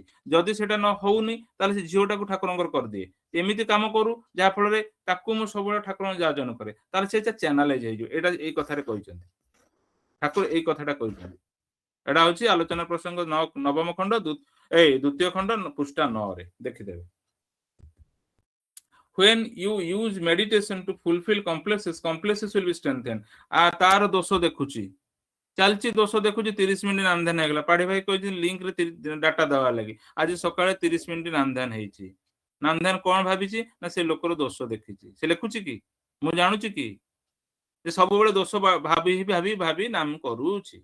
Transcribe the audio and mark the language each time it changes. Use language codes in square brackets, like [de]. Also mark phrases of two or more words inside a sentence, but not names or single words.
[or] ଯଦି ସେଟା ନ ହଉନି ତାହେଲେ ସେ ଝିଅଟାକୁ ଠାକୁରଙ୍କର କରିଦିଏ, ଏମିତି କାମ କରୁ ଯାହା ଫଳରେ ତାକୁ ମୁଁ ସବୁବେଳେ ଠାକୁରଙ୍କ ଯାଜନ କରେ, ତାହେଲେ ସେଟା ଚ୍ୟାନେଲାଇଜ ହେଇଯିବ। ଏଇଟା ଏଇ କଥାରେ କହିଛନ୍ତି ଠାକୁର, ଏଇ କଥାଟା କହିଛନ୍ତି। ଏଟା ହଉଛି ଆଲୋଚନା ପ୍ରସଙ୍ଗ 9ମ ଖଣ୍ଡ ଦ୍ୱିତୀୟ ଖଣ୍ଡ ପୃଷ୍ଠା 9ରେ ଦେଖିଦେବେ। [en] When you use meditation to fulfill complexes will be strengthened। [or] ତାର ଦୋଷ ଦେଖୁଛି, ଚାଲିଛି ଦୋଷ ଦେଖୁଛି, 30 ମିନିଟ୍ ନାମ ଧ୍ୟାନ ହେଇଗଲା। ପାଢୀ ଭାଇ କହିଛନ୍ତି ଲିଙ୍କ ରେ ଡାଟା ଦେବା ଲାଗି, ଆଜି ସକାଳେ 30 ମିନିଟ୍ ନାମ ଧ୍ୟାନ ହେଇଛି। ନାମ ଧ୍ୟାନ କଣ ଭାବିଛି ନା ସେ ଲୋକର ଦୋଷ ଦେଖିଛି। ସେ ଲେଖୁଛି କି, ମୁଁ ଜାଣୁଛି କି ଯେ ସବୁବେଳେ ଦୋଷ ଭାବି ନାମ କରୁଛି।